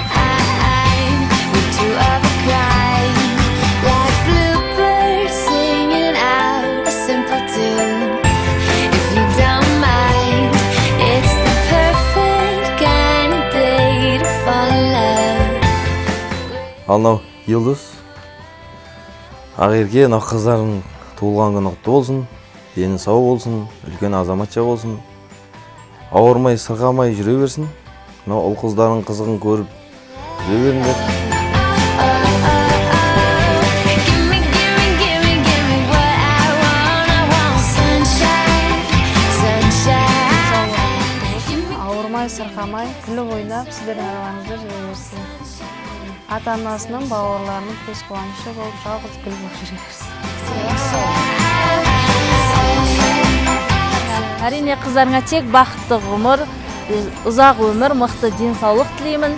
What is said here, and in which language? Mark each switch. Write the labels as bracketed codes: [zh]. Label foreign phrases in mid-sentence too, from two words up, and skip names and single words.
[en] We're two of a kind, like bluebirds singing out a simple tune. If you don't mind, it's the perfect kind of day to fall in love. [kk] Анау Йылдыз Ақерке мына қыздардың туылған күні құтты болсын, дені сау болсын, үлкен азаматша болсын, ауырмай, сырғамай жүре берсін. Мына ұл қыздардың қызығын көріп жүре беріңдер. [en] Give me, give me, give me, give me what I want. I want sunshine, sunshine. [kk] Ауырмай, сырқамай, күліп ойнап, сіздердің араларыңызда жүре берсін. Ата-анасының, бауырларының көз қуанышы болып, жалғыз гүл болып жүре берсін. Әрине қыздарыңа тек бақытты ғұмыр, ұзақ өмір, мықты денсаулық тілеймін.